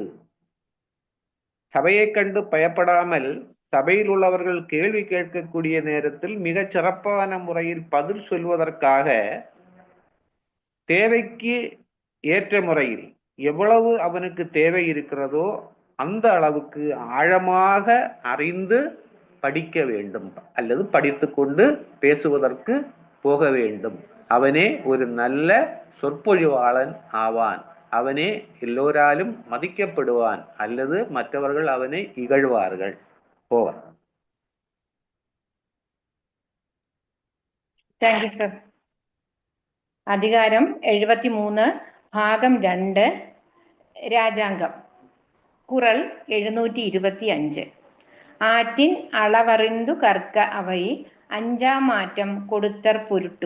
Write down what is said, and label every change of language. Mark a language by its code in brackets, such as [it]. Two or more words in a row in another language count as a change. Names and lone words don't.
[ta] சபையை கண்டு பயப்படாமல் சபையில் உள்ளவர்கள் கேள்வி கேட்கக்கூடிய நேரத்தில் மிகச் சிறப்பான முறையில் பதில் சொல்வதற்காக தேவைக்கு ஏற்ற முறையில் எவ்வளவு அவனுக்கு தேவை இருக்கிறதோ அந்த அளவுக்கு ஆழமாக அறிந்து படிக்க வேண்டும் அல்லது படித்துக்கொண்டு பேசுவதற்கு போக வேண்டும். அவனே ஒரு நல்ல சொற்பொழிவாளன் ஆவான். அவனே எல்லோராலும் மதிக்கப்படுவான் அல்லது மற்றவர்கள் அவனை இகழ்வார்கள். போவான். [en] thank you sir. [ml] അധികാരം 73 ഭാഗം 2 രാജാംഗം. കുറൾ 725. [ta] ஆற்றின் அளவறிந்து கற்க அவை அஞ்சா மாற்றம் கொடுத்தற் பொருட்டு.